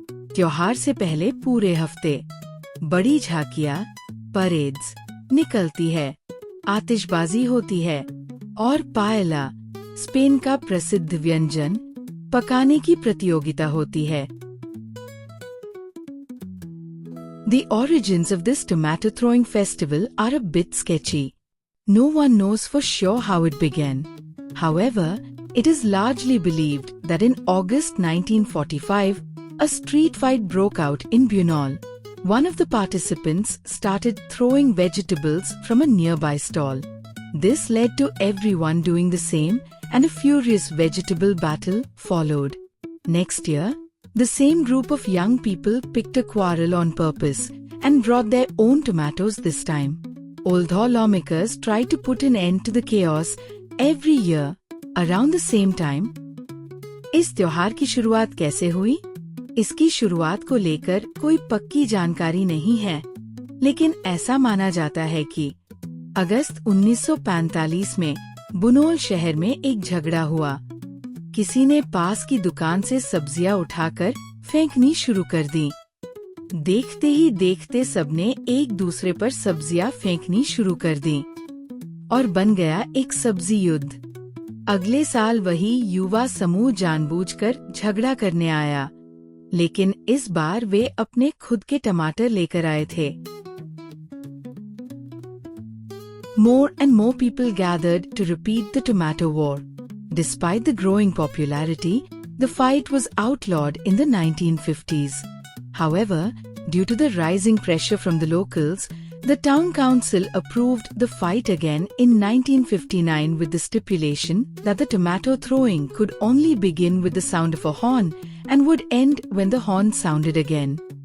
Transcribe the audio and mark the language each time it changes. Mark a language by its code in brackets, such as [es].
[hi] त्योहार से पहले पूरे हफ्ते बड़ी झांकियाँ, परेड्स निकलती है, आतिशबाजी होती है और पाएला, स्पेन का प्रसिद्ध व्यंजन, पकाने की प्रतियोगिता होती है। [en] The origins of this tomato throwing festival are a bit sketchy. No one knows for sure how it began. However, it is largely believed that in August 1945, a street fight broke out in Bunol. One of the participants started throwing vegetables from a nearby stall. This led to everyone doing the same, and a furious vegetable battle followed. Next year, The same group of young people picked a quarrel on purpose and brought their own tomatoes this time. Although lawmakers tried to put an end to the chaos every year around the same time. [hi] इस त्योहार की शुरुआत कैसे हुई? इसकी शुरुआत को लेकर कोई पक्की जानकारी नहीं है, लेकिन ऐसा माना जाता है कि अगस्त 1945 में बुनोल शहर में एक झगड़ा हुआ। किसी ने पास की दुकान से सब्जियां उठाकर फेंकनी शुरू कर दी। देखते ही देखते सबने एक दूसरे पर सब्जियां फेंकनी शुरू कर दी और बन गया एक सब्जी युद्ध। अगले साल वही युवा समूह जानबूझकर झगड़ा करने आया, लेकिन इस बार वे अपने खुद के टमाटर लेकर आए थे। [en] More and more people gathered to repeat the tomato war. Despite the growing popularity, the fight was outlawed in the 1950s. However, due to the rising pressure from the locals, the town council approved the fight again in 1959 with the stipulation that the tomato throwing could only begin with the sound of a horn and would end when the horn sounded again.